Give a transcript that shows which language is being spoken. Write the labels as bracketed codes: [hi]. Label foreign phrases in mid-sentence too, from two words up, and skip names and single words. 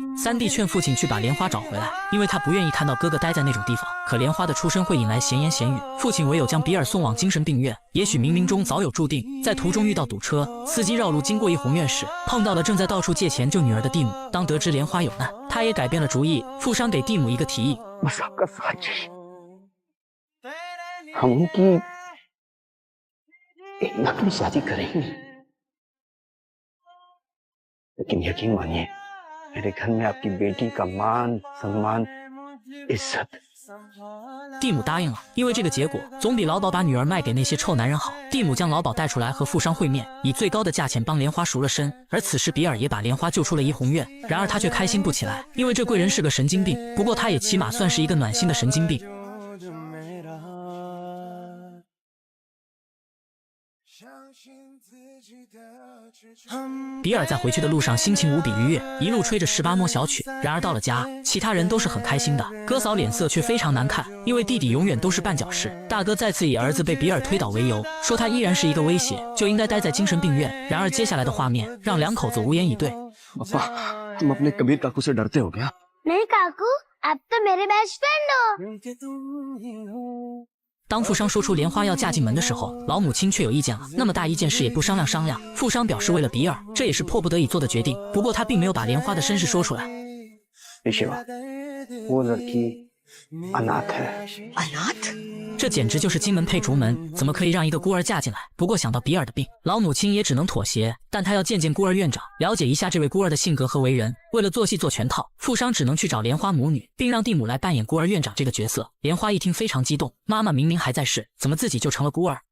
[zh] 三弟劝父亲去把莲花找回来，因为他不愿意看到哥哥待在那种地方。可莲花的出身会引来闲言闲语，父亲唯有将比尔送往精神病院。也许冥冥中早有注定，在途中遇到堵车，司机绕路经过怡红院时，碰到了正在到处借钱救女儿的蒂姆。当得知莲花有难，他也改变了主意。富商给蒂姆一个提议， [hi] हम उनकी एक नकली शादी करेंगे, लेकिन यकीन मानिए मेरे घर में आपकी बेटी का मान सम्मान इज्जत [zh] 蒂姆答应了，因为这个结果总比老鸨把女儿卖给那些臭男人好。蒂姆将老鸨带出来和富商会面，以最高的价钱帮莲花赎了身。而此时比尔也把莲花救出了怡红院，然而他却开心不起来，因为这贵人是个神经病。不过他也起码算是一个暖心的神经病。 比尔在回去的路上心情无比愉悦，一路吹着18摸小曲。然而到了家，其他人都是很开心的，哥嫂脸色却非常难看，因为弟弟永远都是绊脚石。大哥再次以儿子被比尔推倒为由，说他依然是一个威胁，就应该待在精神病院。然而接下来的画面让两口子无言以对。 [hi] तुम अपने कबीर काकू से डरते हो क्या? नहीं काकू, आप तो मेरे [en] best friend [hi] हो। [zh] 当富商说出莲花要嫁进门的时候，老母亲却有意见了。那么大一件事也不商量商量。富商表示为了比尔，这也是迫不得已做的决定。不过他并没有把莲花的身世说出来。 [hi] वो लड़की अनाथ है। अनाथ？ [zh] 这简直就是金门配竹门，怎么可以让一个孤儿嫁进来？不过想到比尔的病，老母亲也只能妥协。但她要见见孤儿院长，了解一下这位孤儿的性格和为人。为了做戏做全套，富商只能去找莲花母女，并让蒂姆来扮演孤儿院长这个角色。莲花一听非常激动，妈妈明明还在世，怎么自己就成了孤儿？